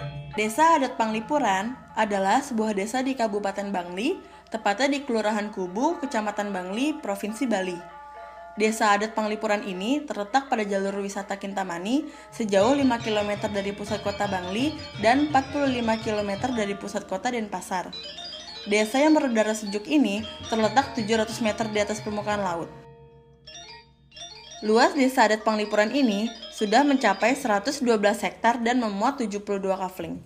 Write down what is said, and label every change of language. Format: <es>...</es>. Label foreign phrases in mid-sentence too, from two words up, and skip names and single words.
<id>Desa Adat Panglipuran adalah sebuah desa di Kabupaten Bangli, tepatnya di Kelurahan Kubu, Kecamatan Bangli, Provinsi Bali. Desa Adat Panglipuran ini terletak pada jalur wisata Kintamani sejauh 5 km dari pusat kota Bangli dan 45 km dari pusat kota Denpasar. Desa yang berudara sejuk ini terletak 700 meter di atas permukaan laut. Luas Desa Adat Panglipuran ini sudah mencapai 112 hektar dan memuat 72 kafling.</id>